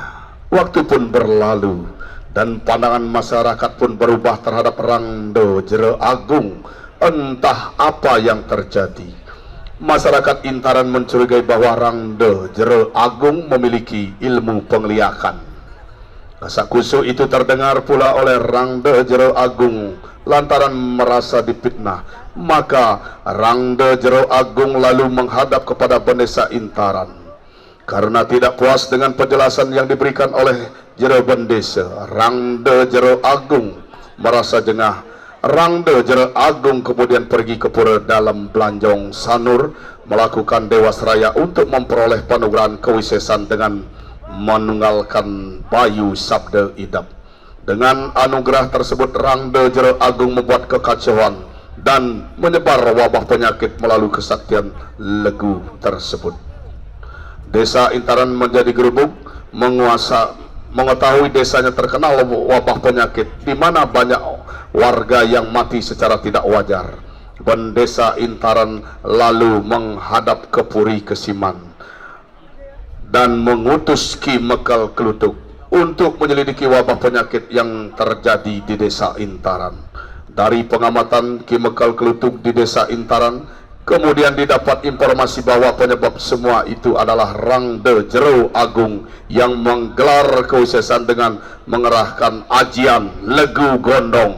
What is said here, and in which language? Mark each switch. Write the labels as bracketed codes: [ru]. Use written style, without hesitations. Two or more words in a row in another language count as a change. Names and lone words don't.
[id] Waktu pun berlalu dan pandangan masyarakat pun berubah terhadap Rangde Jero Agung. Entah apa yang terjadi. Masyarakat Intaran mencurigai bahwa Rangde Jero Agung memiliki ilmu pengliakan. Kasakusu itu terdengar pula oleh Rangde Jero Agung lantaran merasa difitnah. Maka Rangde Jero Agung lalu menghadap kepada Bendesa Intaran. Karena tidak puas dengan penjelasan yang diberikan oleh Jero Bendesa, Rangde Jero Agung merasa jengah. Rangde Jero Agung kemudian pergi ke pura dalam Belanjong Sanur melakukan dewas raya untuk memperoleh panugerahan kewisesan dengan menunggalkan Bayu Sabda Idap. Dengan anugerah tersebut, Rangde Jero Agung membuat kekacauan dan menyebar wabah penyakit melalui kesaktian legu tersebut. Desa Intaran menjadi gerubuk mengetahui desanya terkenal wabah penyakit di mana banyak warga yang mati secara tidak wajar. Bendesa Intaran lalu menghadap ke Puri Kesiman dan mengutus Ki Mekal Klutuk untuk menyelidiki wabah penyakit yang terjadi di desa Intaran. Dari pengamatan Ki Mekal Klutuk di desa Intaran, kemudian didapat informasi bahwa penyebab semua itu adalah Rangde Jero Agung yang menggelar kewisesan dengan mengerahkan ajian legu gondong.